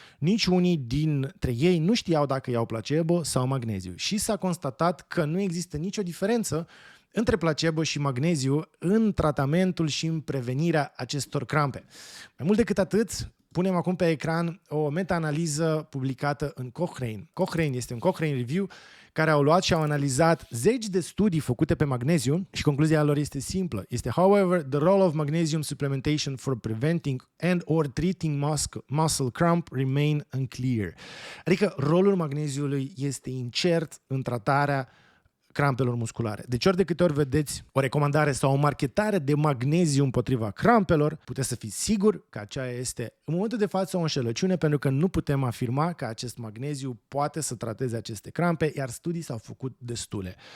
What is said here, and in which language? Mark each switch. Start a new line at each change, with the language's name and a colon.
Romanian: Nici unii dintre ei nu știau dacă iau placebo sau magneziu și s-a constatat că nu există nicio diferență între placebo și magneziu în tratamentul și în prevenirea acestor crampe. Mai mult decât atât, punem acum pe ecran o meta-analiză publicată în Cochrane. Cochrane este un Cochrane Review care au luat și au analizat zeci de studii făcute pe magneziu și concluzia lor este simplă.
English: Este, however, the role of magnesium supplementation for preventing and or treating muscle cramp remain unclear.
Romanian: Adică rolul magneziului este incert în tratarea crampelor musculare. Deci ori de câte ori vedeți o recomandare sau o marketare de magneziu împotriva crampelor, puteți să fiți siguri că aceea este în momentul de față o înșelăciune, pentru că nu putem afirma că acest magneziu poate să trateze aceste crampe, iar studii s-au făcut destule.